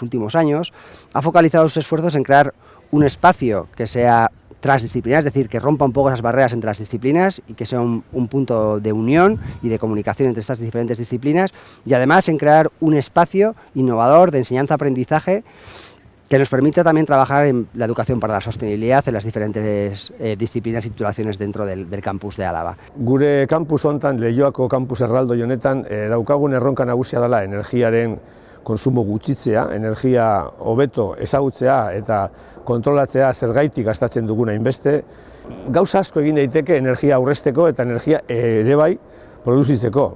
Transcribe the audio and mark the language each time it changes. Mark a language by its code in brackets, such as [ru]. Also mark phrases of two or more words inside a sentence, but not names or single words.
[es] últimos años, ha focalizado sus esfuerzos en crear un espacio que sea transdisciplinar, es decir, que rompa un poco esas barreras entre las disciplinas y que sea un punto de unión y de comunicación entre estas diferentes disciplinas, y además en crear un espacio innovador de enseñanza-aprendizaje que nos permita también trabajar en la educación para la sostenibilidad en las diferentes disciplinas y titulaciones dentro del campus de Álava. [eu] Gure campus hontan, Leioako campus erraldoi honetan, daukagun erronka nagusia dela energiaren konsumo gutxitzea, energia hobeto ezagutzea eta kontrolatzea zergaitik gastatzen duguna hainbeste. Gauza asko egin daiteke energia aurrezteko eta energia ere bai produzitzeko.